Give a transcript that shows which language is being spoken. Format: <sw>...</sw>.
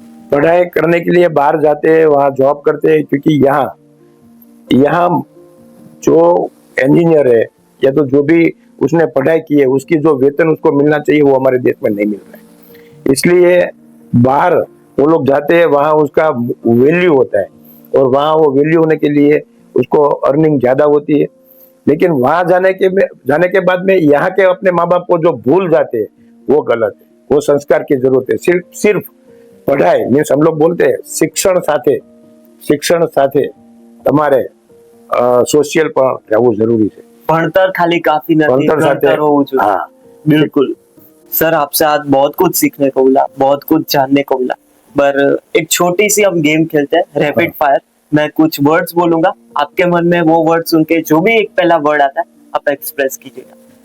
<hi>पढ़ाई करने के लिए बाहर जाते हैं, वहां जॉब करते हैं, क्योंकि यहाँ जो इंजीनियर है या तो जो भी उसने पढ़ाई की है, उसकी जो वेतन उसको मिलना चाहिए वो हमारे देश में नहीं मिल रहा है। इसलिए बाहर वो लोग जाते हैं, वहां उसका वैल्यू होता है और वहां वो वैल्यू होने के लिए उसको अर्निंग ज्यादा होती है। लेकिन वहां जाने के बाद में यहाँ के अपने माँ बाप को जो भूल जाते हैं वो गलत है। वो संस्कार की जरूरत है। सिर्फ पढ़ाई मीन्स हम लोग बोलते हैं</hi> <gu>શિક્ષણ સાથે તમારે સોશિયલ પણ રહેવું જરૂરી છે।</gu> <hi>भणतर खाली काफी नहीं,</hi> <gu>भणतर साथे- गणतर होવું જોઈએ।</gu> <hi>हाँ। बिल्कुल। सर, आपसे आज बहुत कुछ सीखने को मिला, बहुत कुछ जानने को मिला। पर एक छोटी सी हम गेम खेलते हैं, रैपिड फायर। मैं कुछ वर्ड्स बोलूंगा, आपके मन में वो वर्ड सुन के जो भी एक पहला वर्ड आता है आप एक्सप्रेस कीजिएगा।</hi>